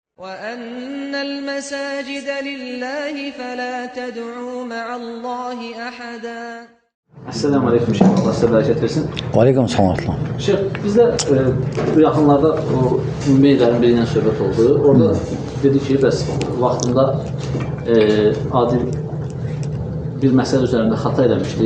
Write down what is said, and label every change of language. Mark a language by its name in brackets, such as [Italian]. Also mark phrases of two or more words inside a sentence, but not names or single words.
[Arabic] وَأَنَّ الْمَسَاجِدَ لِلَّهِ فَلَا تَدْعُوا مَعَ اللّٰهِ أَحَدًا. [Turkish] Esselamu Aleyküm Şeyh, Allah size bereket versin. Aleyküm selam. [Azerbaijani] Şeyh, bizdə bu yaxınlarda o ümmeylərin birindən söhbət oldu. Orada dedi ki, bəs vaxtında adi bir məsələ üzərində xata eləmişdi.